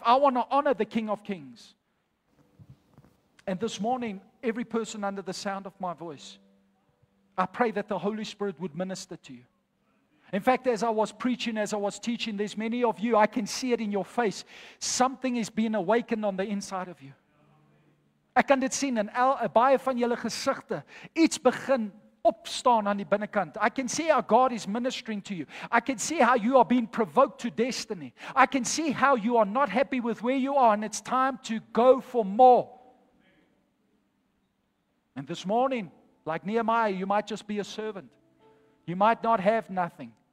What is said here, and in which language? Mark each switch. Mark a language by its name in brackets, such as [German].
[English] I want to honor the King of Kings. And this morning, every person under the sound of my voice, I pray that the Holy Spirit would minister to you. In fact, as I was preaching, as I was teaching, there's many of you, I can see it in your face. Something is being awakened on the inside of you. [Afrikaans] Ek kan dit sien in baie van julle gesigte. Iets begin opstaan aan die binnekant. [English] I can see how God is ministering to you. I can see how you are being provoked to destiny. I can see how you are not happy with where you are, and it's time to go for more. And this morning, like Nehemiah, you might just be a servant. You might not have nothing.